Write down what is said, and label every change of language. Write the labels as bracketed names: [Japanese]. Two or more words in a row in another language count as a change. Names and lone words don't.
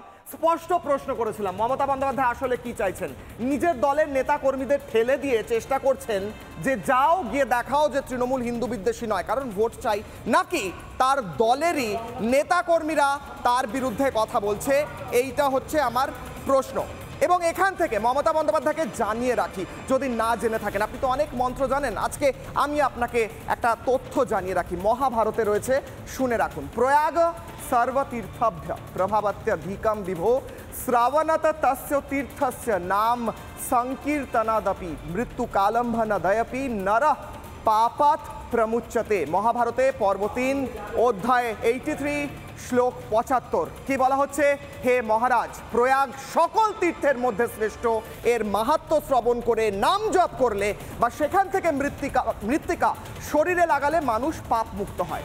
[Bangla] স্পষ্ট প্রশ্ন করেছিলাম মমতা বন্দ্যোপাধ্যায় আসলে কি চাইছেন। নিজের দলের নেতা কর্মীদের ঠেলে দিয়ে চেষ্টা করছেন যে যাও গিয়ে দেখাও যে তৃণমূল হিন্দু বিদ্বেষী নয়, কারণ ভোট চাই, নাকি তার দলেরই নেতা কর্মীরা তার বিরুদ্ধে কথা বলছে? এইটা হচ্ছে আমার প্রশ্ন। এবং এখান থেকে মমতা বন্দ্যোপাধ্যায়কে জানিয়ে রাখি, যদি না জেনে থাকেন, আপনি তো অনেক মন্ত্র জানেন, আজকে আমি আপনাকে একটা তথ্য জানিয়ে রাখি। মহাভারতে রয়েছে, শুনে রাখুন। [Sanskrit] প্রয়াগ सर्वतीर्थभ्य प्रभावत्यधिकं विभो श्रावणत तस्य तीर्थस्य नाम संकीर्तनादपि मृत्युकालंभनदयपि नरः पापात् प्रमुच्यते। [Bangla] মহাভারতে পর্ব 3 অধ্যায় 83 শ্লোক 75 কি বলা হচ্ছে? হে মহারাজ, প্রয়াগ সকল তীর্থের মধ্যে শ্রেষ্ঠ। এর মাহাত্ম্য শ্রবণ করে নাম জপ করলে বা সেখান থেকে মৃত্তিকা শরীরে লাগালে মানুষ পাপ মুক্ত হয়।